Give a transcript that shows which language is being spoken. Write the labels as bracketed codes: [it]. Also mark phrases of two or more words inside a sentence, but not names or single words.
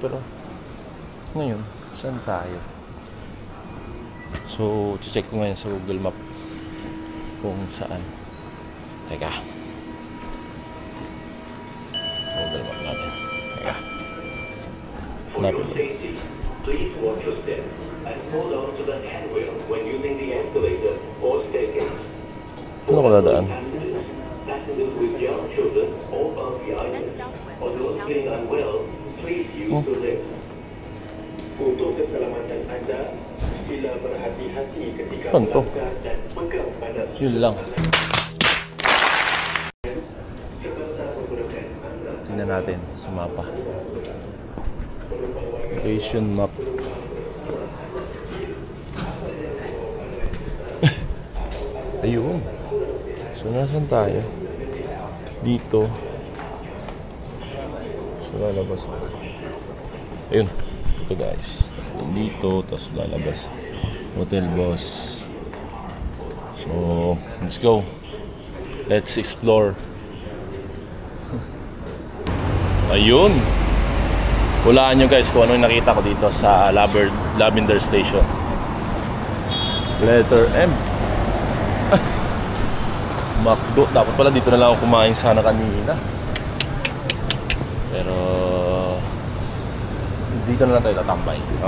[tl] Pero, ngayon, saan tayo? So, check ko ngayon sa Google Map kung saan. Teka. Google Map natin. Teka. Hanapin ko. [en] Please watch your step and hold on to the handrail when using the escalator or staircase. [tl] Ano ko dadaan? Oh. [ms] Untuk keselamatan anda, sila berhati-hati ketika [tl] Saan to? [ms] melangkah dan pegang pada [tl] Yun lang. Tingnan natin sa mapa. [en] Location map. Ayun. [tl] So, nasan tayo? Dito. So, lalabas ako. Ayun. Ito guys. Dito. Tapos lalabas. Hotel Boss. [en] So, let's go. Let's explore. [tl] Ayun. Hulaan nyo guys kung ano yung nakita ko dito sa Lavender Station. [en] Letter M. McDo. [tl] Dapat pala dito na lang ako kumain sana kanina. Pero dito na lang tayo tatambay, no?